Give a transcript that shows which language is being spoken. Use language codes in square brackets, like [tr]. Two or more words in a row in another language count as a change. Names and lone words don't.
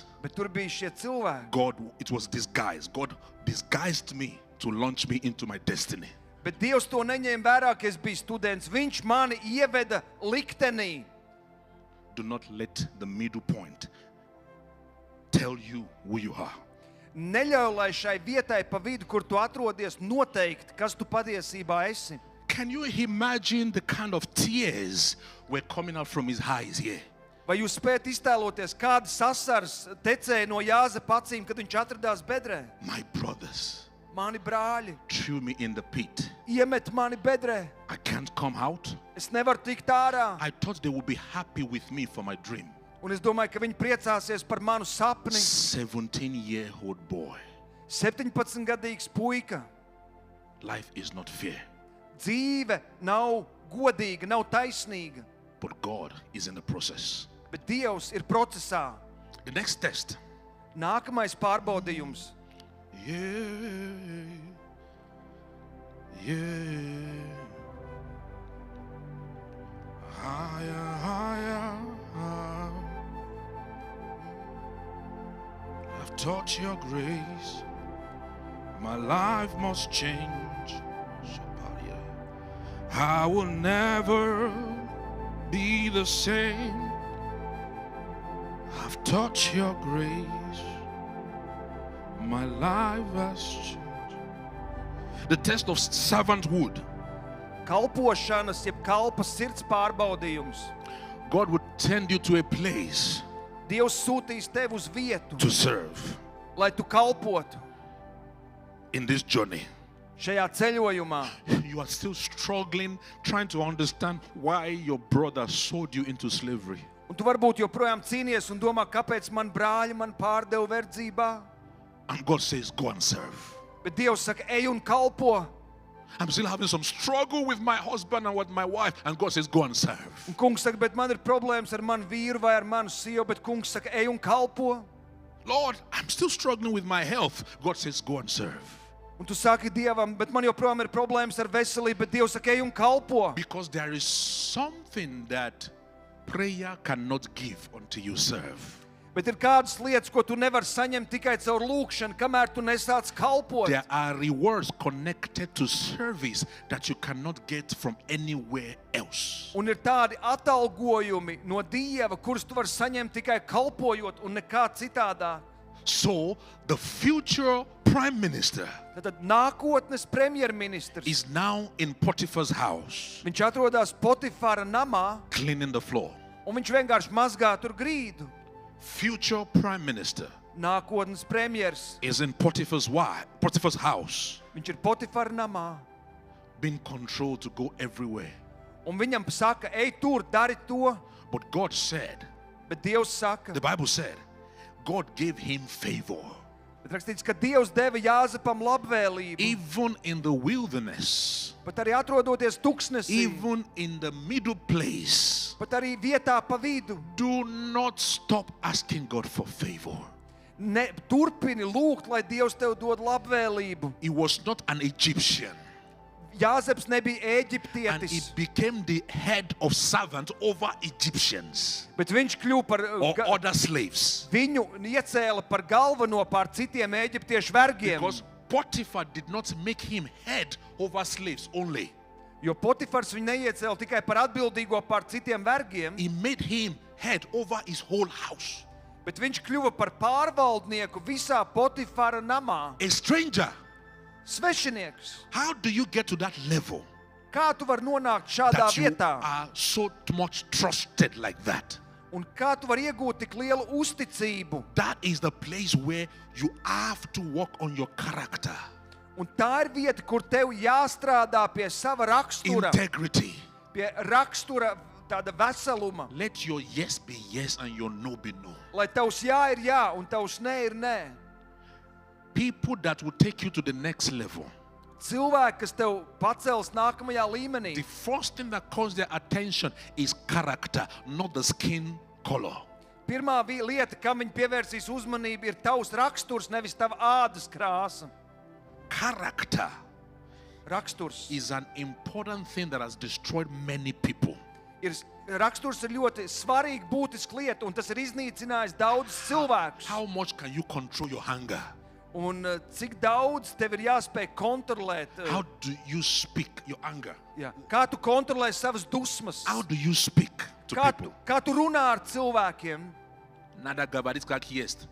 [lv] bet tur bija šie cilvēki. [en] It was disguise. God disguised me to launch me into my destiny. [lv] Bet Dievs to neņēma vērā, ka es biju students. Viņš mani ieveda liktenī. [en] Do not let the middle point tell you who you are. [lv] Neļauj, lai šai vietai pa vidu, kur tu atrodies, noteikt, kas tu patiesībā esi. [en] Can you imagine the kind of tears were coming out from his eyes here? [lv] Vai jūs spējat iztēloties, kādas asaras tecēja no Jāzepa acīm, kad viņš atradās bedrē? [en] My brothers [lv] Mani brāļi [en] threw me in the pit. [lv] iemet mani bedrē. [en] I can't come out. [lv] Es nevaru tikt ārā. [en] I thought they would be happy with me for my dream. [lv] Un es domāju, ka viņi priecāsies par manu sapni. [en] 17-year-old boy. [lv] 17-gadīgs puika. [en] Life is not fair, [lv] Dzīve nav godīga, nav taisnīga. [en] but God is in the process. [lv] Bet Dievs ir procesā. [en] The next test. [lv] Nākamais pārbaudījums. [en] Yeah. Yeah. Higher, higher, higher. I've taught your grace. My life must change. I will never be the same. I've taught your grace. My life has changed. The test of servanthood. [lv] Kalpošanas, jeb kalpa sirds pārbaudījums. [en] God would send you to a place [lv] Dievs sūtīs tevi uz vietu, [en] to serve [lv] lai tu kalpotu [en] in this journey. [lv] šajā ceļojumā. [en] You are still struggling, trying to understand why your brother sold you into slavery. [lv] Un tu varbūt joprojām cīnies un domā, kāpēc man brāļi man pārdeva verdzībā. [en] And God says, go and serve. [lv] Bet Dievs saka, ej un kalpo. [en] I'm still having some struggle with my husband and with my wife. And God says, go and serve. [lv] Un kungs saka, bet man ir problēmas ar manu vīru vai ar manu sievu, bet kungs saka, ej un kalpo. [en] Lord, I'm still struggling with my health. God says, go and serve. [lv] Un tu saki Dievam, bet man joprojām ir problēmas ar veselību, bet Dievs saka, ej un kalpo. [en] Because there is something that prayer cannot give until you serve. [lv] Bet ir kādas lietas, ko tu nevari saņemt tikai caur lūgšanu, kamēr tu nesāc kalpot. [en] There are rewards connected to service that you cannot get from anywhere else. [lv] Un ir tādi atalgojumi no Dieva, kurus tu vari saņemt tikai kalpojot un nekā citādā. [en] So the future prime minister [lv] Tad nākotnes premjerministrs, [en] is now in Potiphar's house, [lv] viņš atrodas Potifara namā, [en] cleaning the floor. [lv] un viņš vienkārši mazgā tur grīdu. [en] Future prime minister [lv] Nākotnes premjers, [en] is in Potiphar's house, [lv] viņš ir Potifara namā, [en] being controlled to go everywhere. [lv] un viņam saka, ej tur, dari to, [en] But God said, [lv] bet Dievs saka, [en] the Bible said, God gave him favor. [lv] bet rakstīts, ka Dievs deva Jāzepam labvēlību, [en] Even in the wilderness, [lv] pat arī atrodoties tuksnesī, [en] even in the middle place, [lv] pat arī vietā pa vidu. [en] do not stop asking God for favor. [lv] Turpini lūgt, lai Dievs tev dod labvēlību. [en] He was not an Egyptian, [lv] Jāzeps nebija [en] and he [lv] Ēģiptietis, [en] became the head of servant over Egyptians [lv] bet viņš kļuva par [en] or other slaves. [lv] viņu iecēla par galveno pār citiem Ēģiptiešu vergiem. [en] Because Potiphar did not make him head over slaves only. [lv] Jo Potifars viņu neiecēla tikai par atbildīgo pār citiem vergiem, [en] He made him head over his whole house. [lv] Bet viņš kļuva par pārvaldnieku visā Potifara namā. [en] A stranger. [lv] Svešinieks. [en] How do you get to that level [lv] Kā tu vari nonākt šādā [en] that you [lv] vietā? [en] are so much trusted like that? [lv] Un kā tu vari iegūt tik lielu uzticību? [en] That is the place where you have to work on your character, [lv] Un tā ir vieta, kur tev jāstrādā pie sava rakstura, [en] integrity. [lv] pie rakstura tāda veseluma. [en] Let your yes be yes and your no be no. [lv] Lai tavs jā ir jā un tavs nē ir nē. [en] People that will take you to the next level. [lv] Cilvēki, kas tev pacels nākamajā līmenī. [en] The first thing that calls their attention is character, not the skin color. [lv] Pirmā lieta, kam viņi pievērsīs uzmanību, ir tavs raksturs, nevis tava ādas krāsa. [en] Character [lv] Raksturs. [en] is an important thing that has destroyed many people. [lv] Raksturs ir ļoti svarīga, būtiska lieta, un tas ir iznīcinājis daudzus cilvēkus. [en] How much can you control your hunger? [lv] Un cik daudz tev ir jāspēj kontrolēt? [en] How do you speak your anger? [lv] Jā. Kā tu kontrolē savas dusmas? [en] How do you speak to people? [lv] Kā tu runā ar cilvēkiem? Nada gabarit как есть.